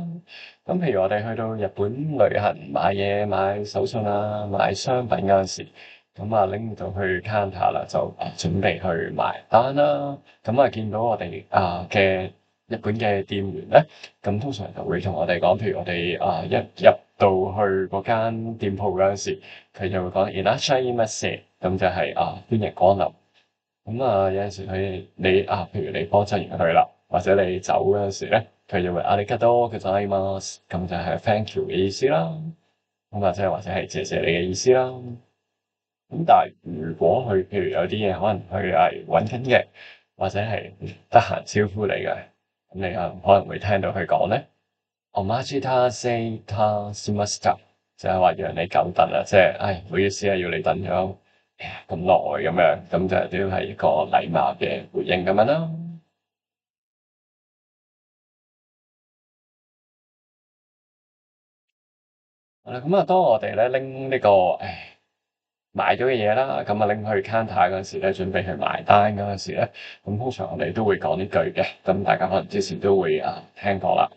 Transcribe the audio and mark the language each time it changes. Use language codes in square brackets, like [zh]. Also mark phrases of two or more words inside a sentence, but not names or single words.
[yue] 咁譬如我哋去到日本旅行買嘢、買手信買商品嗰陣時，咁拎到去 counter 啦，就準備去埋單啦。咁見到我哋嘅日本嘅店員咧，咁通常就會同我哋講，譬如我哋一入到去嗰間店鋪嗰陣時，佢就會講 [ja] いらっしゃいませ， [yue] 咁就係歡迎光臨。咁有陣時譬如你幫襯完佢啦，或者你走嗰陣時咧，佢就會 [ja] ありがとうございます， [yue] 咁就係 [en] thank you [yue] 嘅意思啦。咁或者係謝謝你嘅意思啦。咁但係如果佢譬如有啲嘢可能佢係揾緊嘅，或者係得閒招呼你嘅，咁你可能會聽到佢講咧， [ja] お待ちたせいたしました， [yue] 就係話讓你久等啦，即係唔好意思要你等咗咁耐咁樣，咁就都係一個禮貌嘅回應咁樣啦。好啦，咁當我哋咧拎呢個買咗嘅嘢啦，咁拎去 counter 嗰陣時咧，準備去埋單嗰陣時咧，咁通常我哋都會講呢句嘅，咁大家可能之前都會聽過啦。